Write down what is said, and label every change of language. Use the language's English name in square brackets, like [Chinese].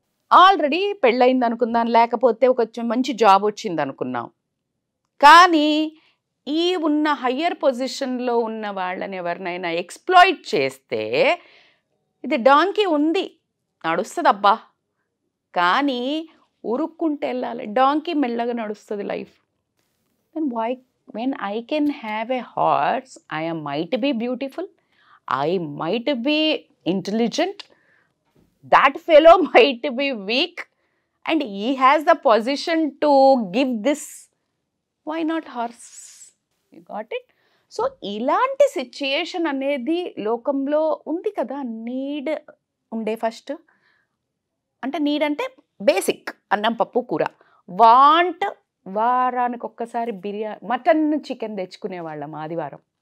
[Telugu] Already పెళ్ళయింది అనుకుందాం, లేకపోతే ఒక మంచి జాబ్ వచ్చింది అనుకున్నాం, కానీ ఈ ఉన్న హయ్యర్ పొజిషన్లో ఉన్న వాళ్ళని ఎవరినైనా ఎక్స్‌ప్లాయిట్ చేస్తే ఇది డాంకీ ఉంది నడుస్తుందబ్బా, కానీ ఉరుక్కుంటే వెళ్ళాలి. డాంకీ మెల్లగా నడుస్తుంది life. [English] Then why when I can have a horse, might be beautiful, I might be intelligent, that fellow might be weak, and he has the position to give this. Why not horse? You got it? [Telugu] So ఇలాంటి situation అనేది లోకంలో ఉంది కదా. Need ఉండే first, అంటే need అంటే basic అన్నం పప్పు కూర. వాంట్ వారానికి ఒక్కసారి బిర్యానీ, మటన్ చికెన్ తెచ్చుకునేవాళ్ళం ఆదివారం.